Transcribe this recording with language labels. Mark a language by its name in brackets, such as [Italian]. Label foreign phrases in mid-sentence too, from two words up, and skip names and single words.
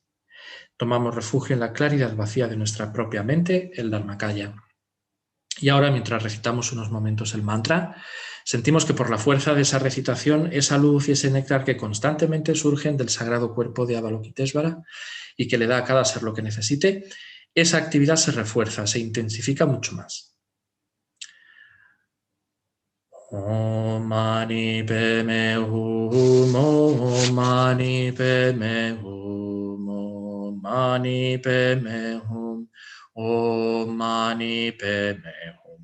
[Spanish] Tomamos refugio en la claridad vacía de nuestra propia mente, el Dharmakaya. Y ahora, mientras recitamos unos momentos el mantra, sentimos que por la fuerza de esa recitación, esa luz y ese néctar que constantemente surgen del sagrado cuerpo de Avalokiteshvara y que le da a cada ser lo que necesite, esa actividad se refuerza, se intensifica mucho más. [Sanskrit] ॐ मणि पद्मे हूँ ॐ मणि पद्मे हूँ ॐ मणि पद्मे हूँ ॐ मणि पद्मे हूँ.